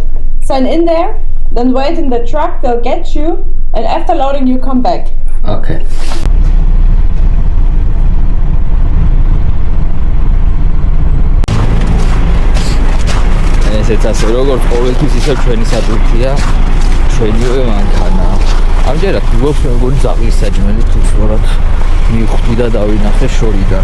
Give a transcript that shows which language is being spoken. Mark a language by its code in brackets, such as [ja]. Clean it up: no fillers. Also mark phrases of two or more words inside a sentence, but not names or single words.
[en] Sign in there, then wait in the truck, they'll get you, and after loading, you come back. Okay. [ka] ესეც ასე როგორც ყოველთვის ისე ჩვენი სატვირთია, ჩვენივე მანქანა. ამჯერად გვაქვს როგორი ძაღლის საჭმელი თუ სწორად მიხვდი და დავინახე შორიდან.